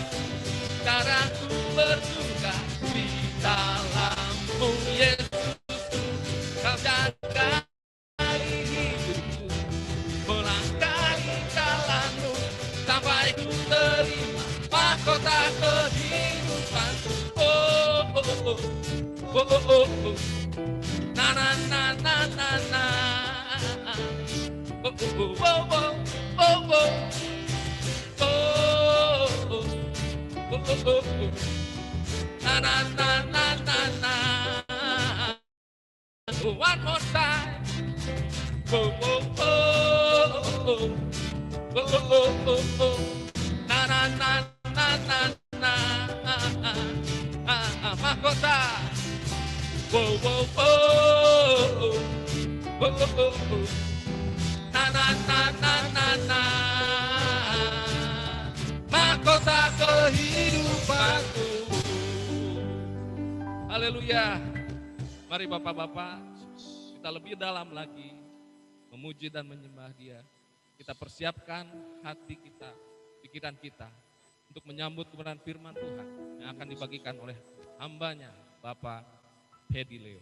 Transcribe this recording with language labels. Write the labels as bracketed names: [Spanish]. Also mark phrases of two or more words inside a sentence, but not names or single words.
[Indonesian] Sekarang ku bersuka di dalam-Mu Yesus. Kau jaga hidupku, melangkahi jalan-Mu, sampai ku terima mahkota kehidupanku. Oh oh oh oh oh oh oh. Na na na na na na. Oh, oh, oh, oh, oh, oh, oh, oh, oh, oh, oh, na na na na na na. [English] One more time. Oh, oh, oh, oh, oh, oh, oh, oh, na na na na na na. Mahkota. Oh, oh, oh, oh, oh, oh, oh. Na na na na na na. [Indonesian] Mahkota kehidupanku. Haleluya. Mari Bapak-bapak, kita lebih dalam lagi memuji dan menyembah Dia. Kita persiapkan hati kita, pikiran kita untuk menyambut kebenaran firman Tuhan yang akan dibagikan oleh hambanya Bapak Hedi Leo.